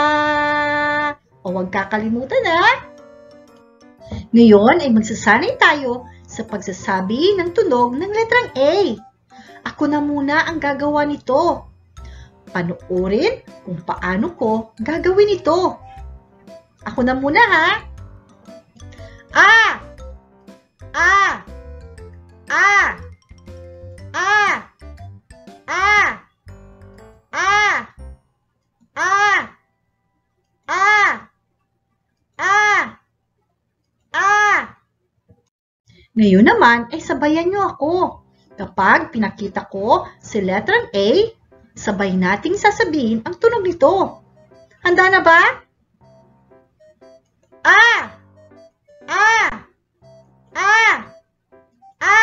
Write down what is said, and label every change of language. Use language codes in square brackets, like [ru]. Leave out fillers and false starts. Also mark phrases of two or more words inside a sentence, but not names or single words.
[tl] O huwag kakalimutan ha. Ngayon ay magsasanay tayo sa pagsasabi ng tunog ng letrang A. Ako na muna ang gagawa nito. Panoorin kung paano ko gagawin ito. Ako na muna ha. A. A. A. A. A. A. A. A. A. A. Ngayon naman ay sabayan niyo ako. Kapag pinakita ko si letrang A, sabay nating sasabihin ang tunog nito. Handa na ba? A. A. A. A.